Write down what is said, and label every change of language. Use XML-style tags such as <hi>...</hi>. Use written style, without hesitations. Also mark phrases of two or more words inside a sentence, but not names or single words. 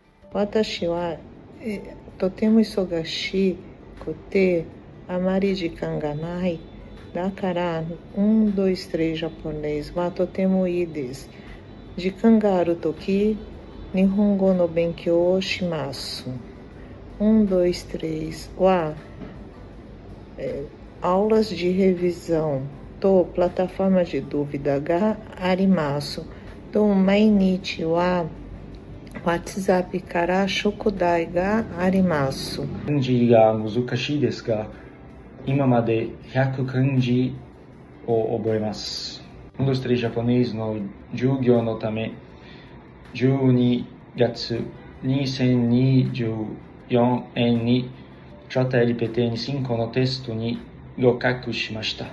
<ja>私はとても忙しくてあまり時間がない。だから1、2、3 japonês はとてもいいです。時間があるとき、日本語の勉強をします。1、2、3 は、</ja> <pt>aulas de revisão</pt> <ja>と</ja> <pt>plataforma de dúvida</pt> <ja>があります。と毎日は WhatsApp から宿題があります。漢字が難しいですが、今まで100漢字を覚えます。1、2、3 japonês の授業のため、12月2024年に JLPT-5 のテストに合格しました。</ja>